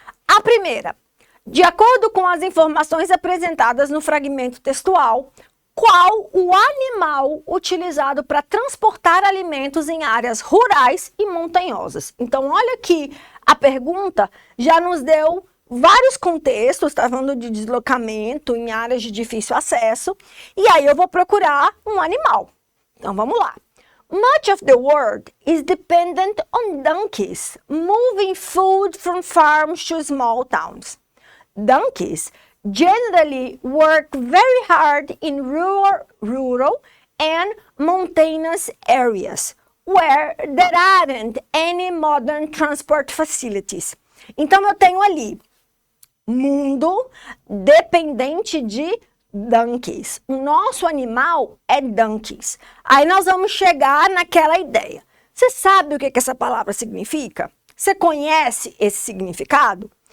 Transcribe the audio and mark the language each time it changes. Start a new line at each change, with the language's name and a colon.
Portuguese: A primeira, de acordo com as informações apresentadas no fragmento textual, qual o animal utilizado para transportar alimentos em áreas rurais e montanhosas? Então, olha aqui, a pergunta já nos deu vários contextos, está falando de deslocamento em áreas de difícil acesso, e aí eu vou procurar um animal. Então, vamos lá.
English: Much of the world is dependent on donkeys, moving food from farms to small towns. Donkeys generally work very hard in rural and mountainous areas where there aren't any modern transport facilities.
Portuguese: Então, eu tenho ali mundo dependente de donkeys. O nosso animal é donkeys. Aí nós vamos chegar naquela ideia. Você sabe o que essa palavra significa? Você conhece esse significado?